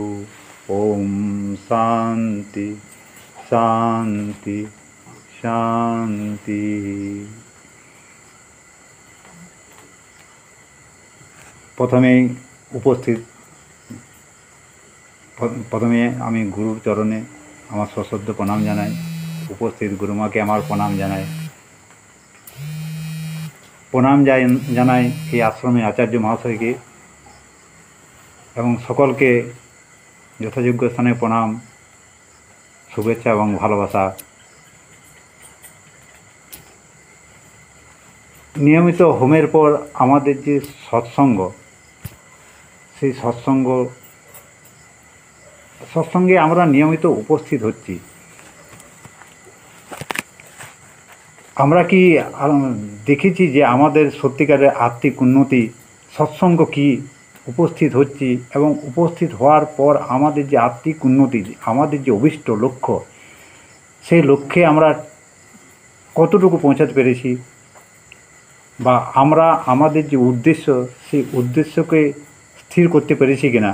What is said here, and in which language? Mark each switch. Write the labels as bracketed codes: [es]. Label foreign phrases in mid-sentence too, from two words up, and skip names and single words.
[sa] ओम शांति शांति शांति। [bn] প্রথমে উপস্থিত প্রথমে আমি গুরুর চরণে আমার সশ্রদ্ধ প্রণাম জানাই। উপস্থিত গুরুমাকে আমার প্রণাম জানাই। প্রণাম জানাই এই আশ্রমে আচার্য মহাশয়কে এবং সকলকে যথাযোগ্য স্থানে প্রণাম শুভেচ্ছা এবং ভালোবাসা। নিয়মিত হোমের পর আমাদের যে সৎসঙ্গ সেই সৎসঙ্গে আমরা নিয়মিত উপস্থিত হচ্ছি। আমরা কি দেখেছি যে আমাদের সত্যিকারের আত্মিক উন্নতি সৎসঙ্গ কি উপস্থিত হচ্ছি এবং উপস্থিত হওয়ার পর আমাদের যে আত্মিক উন্নতি, আমাদের যে অভিষ্ট লক্ষ্য, সেই লক্ষ্যে আমরা কতটুকু পৌঁছাতে পেরেছি, বা আমরা আমাদের যে উদ্দেশ্য সেই উদ্দেশ্যকে স্থির করতে পেরেছি কিনা।